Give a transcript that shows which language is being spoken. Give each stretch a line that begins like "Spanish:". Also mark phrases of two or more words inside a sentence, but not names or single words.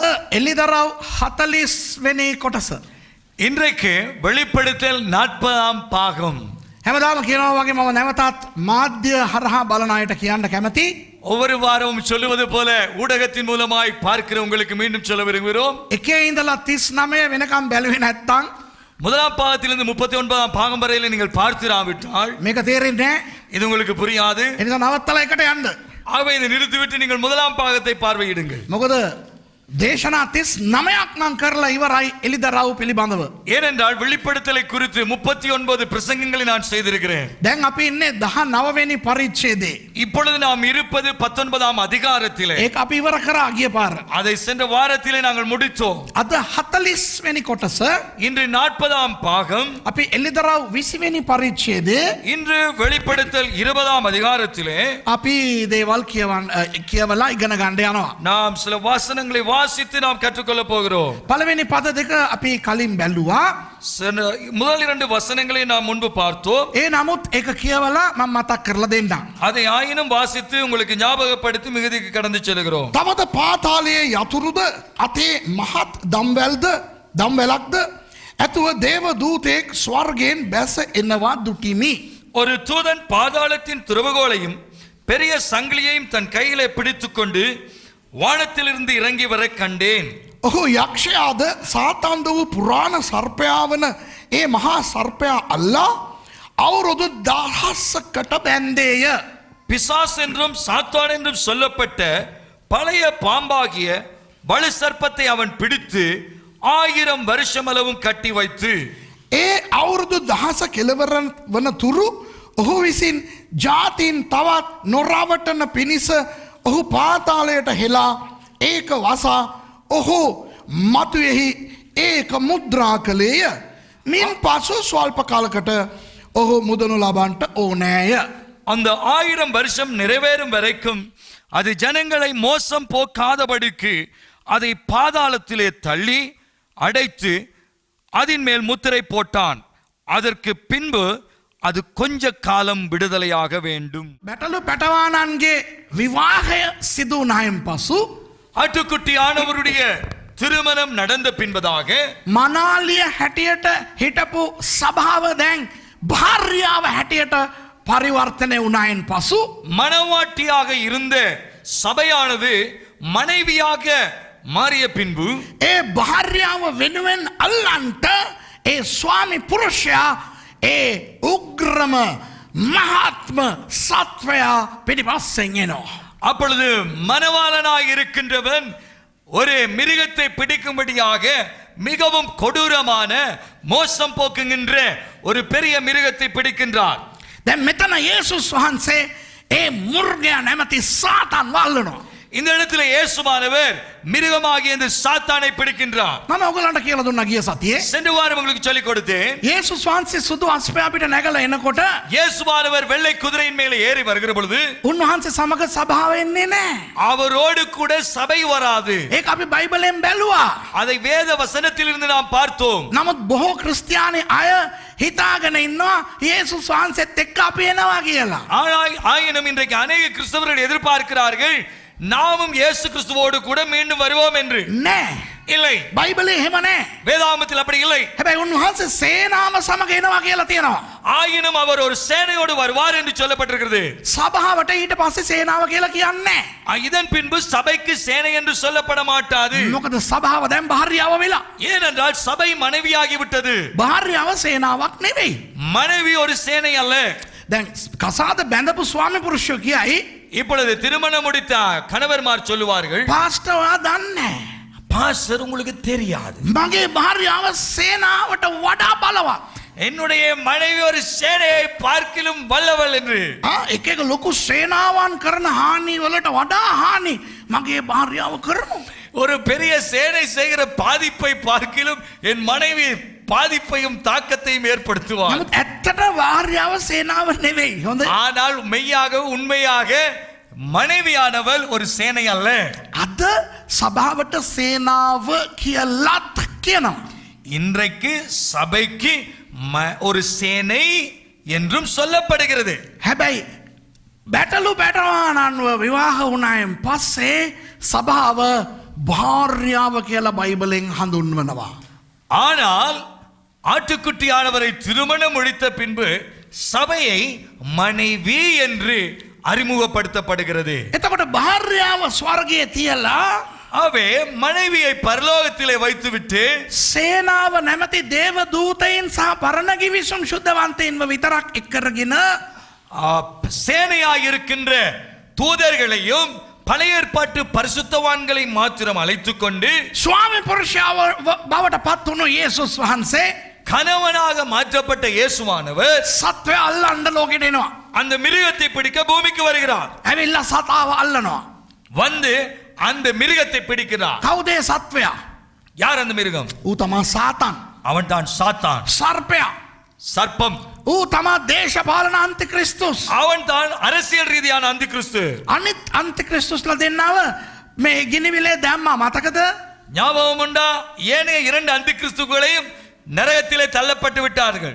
Sinhala: එලිදරව් 40 වෙනි කොටස.
Tamil: இன்றைக்கு வெளிப்படுத்தல் 40ஆம் பாகம்.
Sinhala: හැමදාම කියනවා වගේ මම නැවතත් මාධ්‍ය හරහා බලන අයට කියන්න කැමති.
Tamil: ஒவ்வொரு வாரமும் சொல்லுவது போல ஊடகத்தின் மூலமாய் பார்க்கிற உங்களுக்கு மீண்டும் சொல்ல விரும்புகிறோம்.
Sinhala: එකේ ඉඳලා 39 වෙනකම් බැලුවේ නැත්තම්
Tamil: முதலாம் பாகத்திலிருந்து 39ஆம் பாகம் வரையில நீங்கள் பார்த்திராவிட்டால்
Sinhala: මේක තේරෙන්නේ නැහැ.
Tamil: இது உங்களுக்கு புரியாது.
Sinhala: ඒ නිසා නවත්තලා එකට යන්න.
Tamil: ஆகவே இதை நிறுத்திவிட்டு நீங்கள் முதலாம் பாகத்தை பார்வையிடுங்கள்.
Sinhala: මොකද දේශනා 39ක් නම් කරලා ඉවරයි එලිදරව් පිළිබඳව.
Tamil: ஏனென்றால் வெளிப்படுத்தலை குறித்து 39 பிரசங்கங்களை நான் செய்திருக்கிறேன்.
Sinhala: දැන් අපි ඉන්නේ 19 වෙනි පරිච්ඡේදයේ.
Tamil: இப்பொழுது நாம் இருப்பது 19ஆம் அதிகாரத்திலே.
Sinhala: ඒක අපි ඉවර කරා ගිය පාර.
Tamil: அதை சென்ற வாரத்திலே நாங்கள் முடித்தோம்.
Sinhala: අද 40 වෙනි කොටස.
Tamil: இன்று 40ஆம் பாகம்.
Sinhala: අපි එලිදරව් 20 වෙනි පරිච්ඡේදයේ
Tamil: இன்று வெளிப்படுத்தல் 20ஆம் அதிகாரத்திலே
Sinhala: අපි දේවල් කියවලා ඉගෙන ගන්න යනවා.
Tamil: நாம் சில வசனங்களை வாசித்து நாம் கற்றுக்கொள்ள போகிறோம்.
Sinhala: පළවෙනි පද දෙක අපි කලින් බැලුවා.
Tamil: முதல் 2 வசனங்களை நாம் முன்பு பார்த்தோம்.
Sinhala: ඒ නමුත් ඒක කියවලා මම මතක් කරලා දෙන්නම්.
Tamil: அதை ஆயினும் வாசித்து உங்களுக்கு ஞாபகப்படுத்தி மிகுதிக்கு கடந்து செல்கிறோம்.
Sinhala: තවද පාතාලයේ යතුරුද අතේ මහත් දම්වැලක්ද ඇතුව දේව දූතෙක් ස්වර්ගයෙන් බැස එනවා දුටිමි.
Tamil: ஒரு தூதன் பாதாளத்தின் திறவுகோலையும் பெரிய சங்கிலியையும் தன் கையிலே பிடித்துக்கொண்டு வானத்திலிருந்து இறங்கி வர கண்டேன்.
Sinhala: ඔහු යක්ෂයාද සාතන්ද වූ පුරාණ සර්පයා වන ඒ මහා සර්පයා අල්ලා අවුරුදු 1000කට බැන්දේය.
Tamil: பிசாஸ் என்றும் சாத்தான் என்றும் சொல்லப்பட்ட பழைய பாம்பாகிய வலு சர்ப்பத்தை அவன் பிடித்து 1000 வருஷம் அளவும் கட்டி வைத்து
Sinhala: ඒ අවුරුදු 1000 කෙලවර වන තුරු ඔහු විසින් ජාතීන් තවත් නොරවටන පිණිස ඔහු පාතාලයට හෙලා ඒක වසා ඔහු මතුයෙහි ඒක මුද්‍රා කළේය. මින් පසු ස්වල්ප කාලකට ඔහු මුදනු ලබන්නට ඕනෑය.
Tamil: அந்த 1000 வருஷம் நிறைவேறும் வரைக்கும் அது ஜனங்களை மோசம் போக்காதபடிக்கு அதை பாதாளத்திலே தள்ளி அடைத்து அதன் மேல் முத்திரை போட்டான். அதற்கு பின்பு அது கொஞ்ச காலம் விடுதலையாக வேண்டும்.
Sinhala: බැටළු පැටවානන්ගේ විවාහය සිදු වුණායින් පසු
Tamil: ஆட்டுக்குட்டி ஆனவருடைய திருமணம் நடந்த பின்பதாக
Sinhala: මනාලිය හැටියට හිටපු සභාව දැන් භාර්යාව හැටියට පරිවර්තනය වුණායින් පසු
Tamil: மணவாட்டியாக இருந்த சபையானது மனைவியாக மாறிய பின்பு
Sinhala: ඒ භාර්යාව වෙනුවෙන් අල්ලන්ට ඒ ස්වාමි පුරුෂයා ඒ උග්‍රම මහත්ම සත්වයා පිටිපස්සෙන් එනවා.
Tamil: அப்பொழுது மணவாளனாய் இருக்கின்றவன் ஒரு மிருகத்தை பிடிக்கும்படியாக மிகவும் கொடூரமான மோசம் போக்குகின்ற ஒரு பெரிய மிருகத்தை பிடிக்கின்றார்.
Sinhala: දැන් මෙතන යේසුස් වහන්සේ ඒ මුර්ගයා නැමැති සාතන් වල්ලනවා.
Tamil: இந்த இடத்துல இயேசுவானவர் மிருகமாகிய இந்த சாத்தானை பிடிக்கின்றார்.
Sinhala: මම ඔයගලන්ට කියලා දුන්නා ගිය සතියේ.
Tamil: சென்ற வாரம் உங்களுக்கு சொல்லிக் கொடுத்தேன்.
Sinhala: යේසුස් වහන්සේ සුදු අස්පයා පිට නැගලා එනකොට
Tamil: இயேசுவானவர் வெள்ளை குதிரையின் மேலே ஏறி வருகிற பொழுது
Sinhala: උන්වහන්සේ සමග සභාව එන්නේ නැහැ.
Tamil: அவரோடு கூட சபை வராது.
Sinhala: ඒක අපි බයිබලෙන් බැලුවා.
Tamil: அதை வேத வசனத்திலிருந்து நாம் பார்த்தோம்.
Sinhala: නමුත් බොහෝ ක්‍රිස්තියානි අය හිතාගෙන ඉන්නවා යේසුස් වහන්සේත් එක්ක අපි එනවා කියලා.
Tamil: ஆயினும் இன்றைக்கு அநேக கிறிஸ்தவர்கள் எதிர்பார்க்கிறார்கள் நாமும் இயேசு கிறிஸ்துவோடு கூட மீண்டும் வருவோம் என்று.
Sinhala: නෑ.
Tamil: இல்லை.
Sinhala: බයිබලේ එහෙම නෑ.
Tamil: வேதாகமத்தில் அப்படி இல்லை.
Sinhala: හැබැයි උන්වහන්සේ සේනාව සමග එනවා කියලා තියෙනවා.
Tamil: ஆயினும் அவர் ஒரு சேனையோடு வருவார் என்று சொல்லப்பட்டிருக்கிறது.
Sinhala: සභාවට ඊට පස්සේ සේනාව කියලා කියන්නේ නැහැ.
Tamil: இதன் பின்பு சபைக்கு சேனை என்று சொல்லப்பட மாட்டாது.
Sinhala: මොකද සභාව දැන් භාර්යාව වෙලා.
Tamil: ஏனென்றால் சபை மனைவியாகி விட்டது.
Sinhala: භාර්යාව සේනාවක් නෙවෙයි.
Tamil: மனைவி ஒரு சேனை அல்ல.
Sinhala: දැන් කසාද බැඳපු ස්වාමි පුරුෂයෝ කියයි
Tamil: இப்பொழுது திருமணம் முடித்த கணவர்மார் சொல்லுவார்கள்,
Sinhala: පාස්ටර් ඔයා දන්නේ නැහැ.
Tamil: பாஸ்டர் உங்களுக்கு தெரியாது,
Sinhala: මගේ භාර්යාව සේනාවට වඩා බලවත්.
Tamil: என்னுடைய மனைவி ஒரு சேனையை பார்க்கிலும் வல்லவள் என்று.
Sinhala: එක එක ලොකු සේනාවන් කරන හානි වලට වඩා හානි මගේ භාර්යාව කරනවා.
Tamil: ஒரு பெரிய சேனை செய்கிற பாதிப்பை பார்க்கிலும் என் மனைவி பாதிப்பையும் தாக்கத்தையும் ஏற்படுத்துவார்.
Sinhala: නමුත් ඇත්තට භාර්යාව සේනාව නෙවෙයි. හොඳ.
Tamil: ஆனால் மெய்யாக உண்மையாக மனைவியானவள் ஒரு சேனை அல்ல.
Sinhala: අද සභාවට සේනාව කියලාත් කියනවා.
Tamil: இன்றைக்கு சபைக்கு ஒரு சேனை என்றும் சொல்லப்படுகிறது.
Sinhala: හැබැයි බැටළු පැටවානන්ව විවාහ වුණායින් පස්සේ සභාව භාර්යාව කියලා බයිබලෙන් හඳුන්වනවා.
Tamil: ஆனால் ஆட்டுக்குட்டியானவரை திருமணம் முடித்த பின்பு சபையை மனைவி என்று அறிமுகப்படுத்தப்படுகிறது.
Sinhala: එතකොට භාර්යාව ස්වර්ගයේ තියලා
Tamil: அவே மனைவியை பரலோகத்திலே வைத்துவிட்டு
Sinhala: සේනාව නැමැති දේව දූතයින් සහ පරණ ගිවිසුම් ශුද්ධවන්තයින්ව විතරක් එක්කරගෙන
Tamil: சேனையாய் இருக்கின்ற தூதர்களையும் பழைய ஏற்பாட்டு பரிசுத்தவான்களை மாத்திரம் அழைத்துக் கொண்டு
Sinhala: ස්වාමි පුරුෂයාව බවට පත් වුණු යේසුස් වහන්සේ
Tamil: கணவனாக மாற்றப்பட்ட இயேசுவானவர்
Sinhala: සත්වය අල්ලන්න ලෝකෙට එනවා.
Tamil: அந்த மிருகத்தை பிடிக்க பூமிக்கு வருகிறார்.
Sinhala: ඇවිල්ලා සතාව අල්ලනවා.
Tamil: வந்து அந்த மிருகத்தை பிடிக்கிறார்.
Sinhala: කවුද ඒ සත්වයා?
Tamil: யார் அந்த மிருகம்?
Sinhala: ඌ තමා සාතන්.
Tamil: அவன் தான் சாத்தான்,
Sinhala: සර්පයා.
Tamil: சர்ப்பம்.
Sinhala: ඌ තමා දේශපාලන අන්තික්‍රිස්තුස්.
Tamil: அவன் தான் அரசியல் ரீதியான அந்தி கிறிஸ்து.
Sinhala: අනිත් අන්තික්‍රිස්තුස්ලා දෙන්නව මේ ගිනිවිලේ දැම්මා මතකද?
Tamil: ஞாபகம் உண்டா? ஏனைய இரண்டு அந்தி கிறிஸ்துக்களையும் நரகத்திலே தள்ளப்பட்டு விட்டார்கள்.